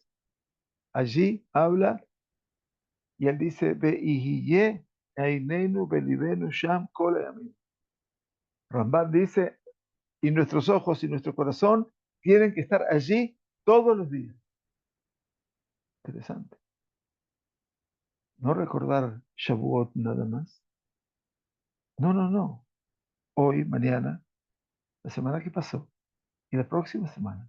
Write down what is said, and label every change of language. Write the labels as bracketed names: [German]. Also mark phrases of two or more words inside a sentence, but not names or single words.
[Spanish] Allí habla y él dice, [Hebrew] והיו עינינו בלבנו שם כל הימים. [Spanish] Rambam dice, y nuestros ojos y nuestro corazón tienen que estar allí todos los días. Interesante. No recordar Shavuot nada más. No, no, no. Hoy, mañana, la semana que pasó y la próxima semana.